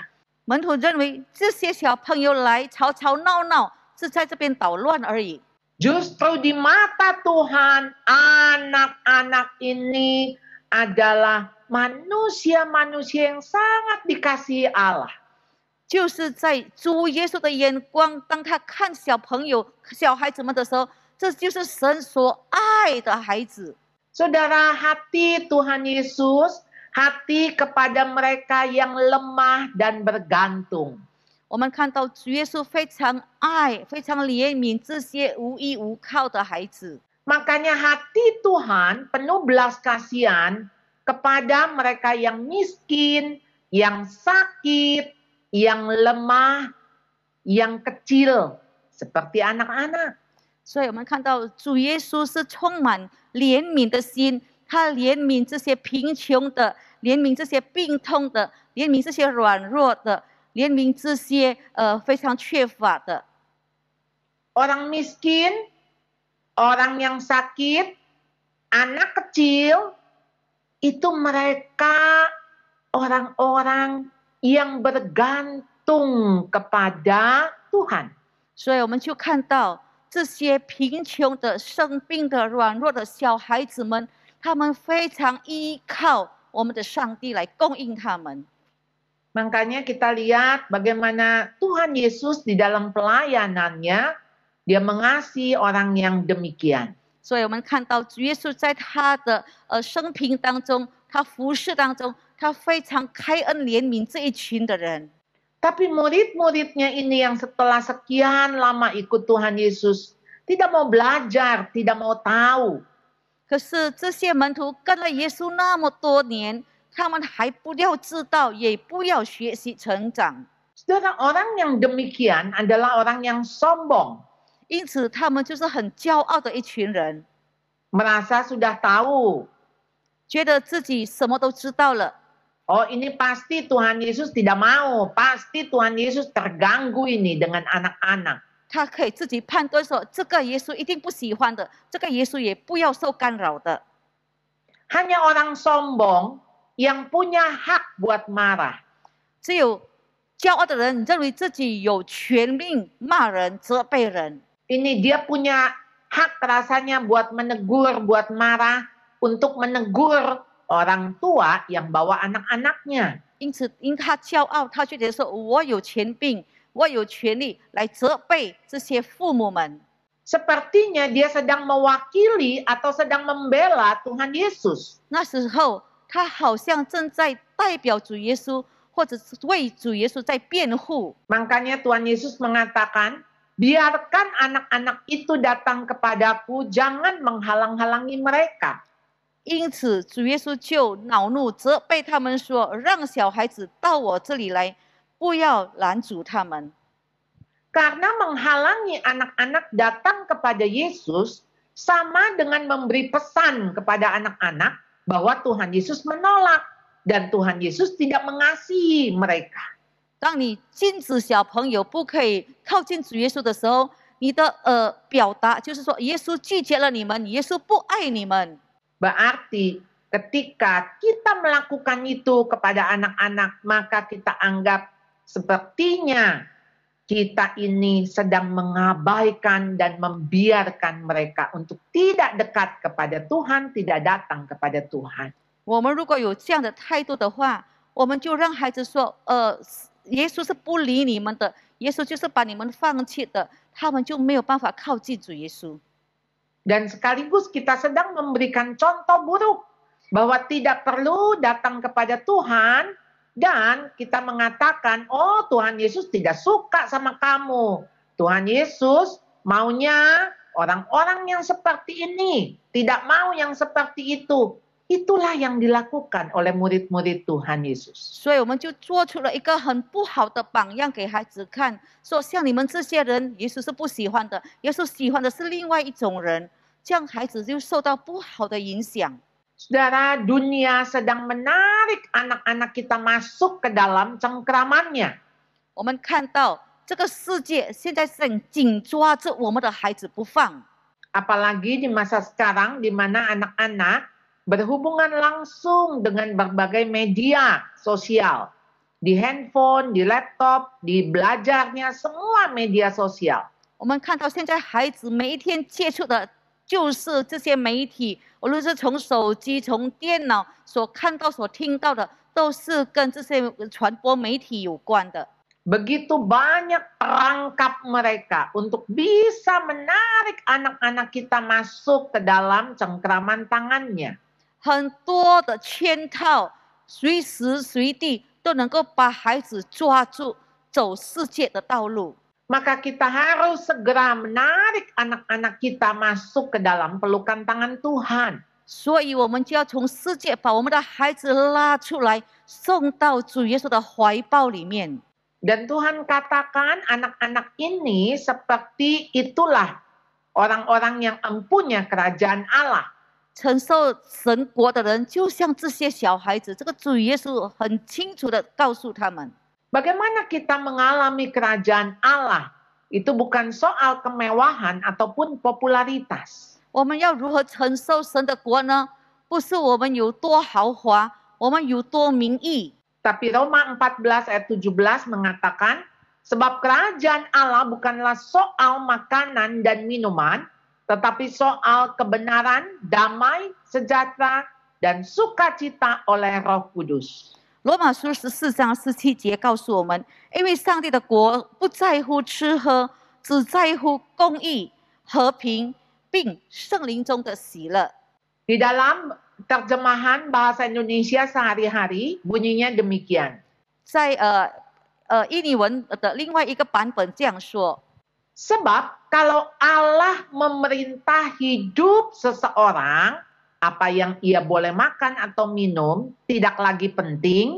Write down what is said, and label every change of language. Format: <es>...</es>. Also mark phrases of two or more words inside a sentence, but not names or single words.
<zh>门徒认为这些小朋友来吵吵闹闹，是在这边捣乱而已。</zh> <id>Justru di mata Tuhan, anak-anak ini adalah manusia-manusia yang sangat dikasihi Allah.</id> <zh>就是在主耶稣的眼光，当他看小朋友、小孩子们的时候，这就是神所爱的孩子。</zh> <id>Saudara, hati Tuhan Yesus, hati kepada mereka yang lemah dan bergantung.</id> <zh>我们看到主耶稣非常爱、非常怜悯这些无依无靠的孩子。</zh> <id>Makanya hati Tuhan penuh belas kasihan kepada mereka yang miskin, yang sakit, yang lemah, yang kecil, seperti anak-anak.</id> <zh>所以我们看到主耶稣是充满怜悯的心，他怜悯这些贫穷的，怜悯这些病痛的，怜悯这些软弱的，怜悯这些非常缺乏的。</zh> <id>Orang miskin, orang yang sakit, anak kecil, itu mereka orang-orang yang bergantung kepada Tuhan.</id> <zh>所以我们就看到这些贫穷的、生病的、软弱的小孩子们，他们非常依靠我们的上帝来供应他们。</zh> <id>Makanya kita lihat bagaimana Tuhan Yesus di dalam pelayanannya, dia mengasihi orang yang demikian.</id> <zh>所以我们看到主耶稣在他的生平当中，他服侍当中，他非常开恩怜悯这一群的人。</zh> <id>Tapi murid-muridnya ini yang setelah sekian lama ikut Tuhan Yesus, tidak mau belajar, tidak mau tahu.</id> <zh>可是这些门徒跟了耶稣那么多年，他们还不要知道，也不要学习成长。</zh> <id>Saudara, orang yang demikian adalah orang yang sombong.</id> <zh>因此，他们就是很骄傲的一群人，</zh> <id>Merasa sudah tahu.</id> <zh>觉得自己什么都知道了。</zh> <id>Oh, ini pasti Tuhan Yesus tidak mau. Pasti Tuhan Yesus terganggu ini dengan anak-anak.</id> <zh>他可以自己判断说，这个耶稣一定不喜欢的，这个耶稣也不要受干扰的。</zh> <id>Hanya orang sombong yang punya hak buat marah.</id> <zh>只有骄傲的人认为自己有权利骂人、责备人。</zh> <id>Ini dia punya hak rasanya buat menegur, buat marah, untuk menegur orang tua yang bawa anak-anaknya.</id> <zh>因此，因他骄傲，他觉得说我有权柄，我有权利来责备这些父母们。</zh> <id>Sepertinya dia sedang mewakili atau sedang membela Tuhan Yesus.</id> <zh>那时候，他好像正在代表主耶稣，或者是为主耶稣在辩护。</zh> <id>Makanya Tuhan Yesus mengatakan, biarkan anak-anak itu datang kepadaku, jangan menghalang-halangi mereka.</id> <zh>因此，主耶稣就恼怒，责备他们说：“让小孩子到我这里来，不要拦阻他们。”</zh> <id>Karena menghalangi anak-anak datang kepada Yesus sama dengan memberi pesan kepada anak-anak bahwa Tuhan Yesus menolak dan Tuhan Yesus tidak mengasihi mereka.</id> <zh>当你禁止小朋友不可以靠近主耶稣的时候，你的表达就是说，耶稣拒绝了你们，耶稣不爱你们。</zh> <id>Berarti ketika kita melakukan itu kepada anak-anak, maka kita anggap sepertinya kita ini sedang mengabaikan dan membiarkan mereka untuk tidak dekat kepada Tuhan, tidak datang kepada Tuhan.</id> <zh>我们如果有这样的态度的话，我们就让孩子说，耶稣是不理你们的，耶稣就是把你们放弃的，他们就没有办法靠近主耶稣。</zh> <id>Dan sekaligus kita sedang memberikan contoh buruk bahwa tidak perlu datang kepada Tuhan dan kita mengatakan, oh Tuhan Yesus tidak suka sama kamu. Tuhan Yesus maunya orang-orang yang seperti ini, tidak mau yang seperti itu. Itulah yang dilakukan oleh murid-murid Tuhan Yesus.</id> <zh>所以我们就做出了一个很不好的榜样给孩子看，说像你们这些人，耶稣是不喜欢的，耶稣喜欢的是另外一种人，这样孩子就受到不好的影响。</zh> <id>Saudara, dunia sedang menarik anak-anak kita masuk ke dalam cengkramannya.</id> <zh>我们看到这个世界现在正紧抓着我们的孩子不放，</zh> <id>Apalagi di masa sekarang di mana anak-anak berhubungan langsung dengan berbagai media sosial. Di handphone, di laptop, di belajarnya, semua media sosial.</id> <zh>我们看到现在孩子每一天接触的就是这些媒体，无论是从手机、从电脑所看到、所听到的，都是跟这些传播媒体有关的。</zh> <id>Begitu banyak perangkap mereka untuk bisa menarik anak-anak kita masuk ke dalam cengkraman tangannya.</id> <zh>很多的圈套，随时随地都能够把孩子抓住，走世界的道路。</zh> <id>Maka kita harus segera menarik anak-anak kita masuk ke dalam pelukan tangan Tuhan.</id> <zh>所以，我们就要从世界把我们的孩子拉出来，送到主耶稣的怀抱里面。</zh> <id>Dan Tuhan katakan anak-anak ini seperti itulah orang-orang yang empunya kerajaan Allah.</id> <zh>承受神国的人，就像这些小孩子，这个主耶稣很清楚的告诉他们。</zh> <id>Bagaimana kita mengalami kerajaan Allah? Itu bukan soal kemewahan ataupun popularitas.</id> <zh>我们要如何承受神的国呢？不是我们有多豪华，我们有多名义。</zh> <id>Tapi Roma 14 ayat 17 mengatakan, sebab kerajaan Allah bukanlah soal makanan dan minuman, tetapi soal kebenaran, damai, sejahtera, dan sukacita oleh Roh Kudus.</id> <zh>罗马书14章17节告诉我们，因为上帝的国不在乎吃喝，只在乎公义、和平，并圣灵中的喜乐。</zh> <id>Di dalam terjemahan bahasa Indonesia sehari-hari bunyinya demikian.</id> <zh>在印尼文的另外一个版本这样说。</zh> <id>Sebab kalau Allah memerintah hidup seseorang, apa yang ia boleh makan atau minum tidak lagi penting.</id>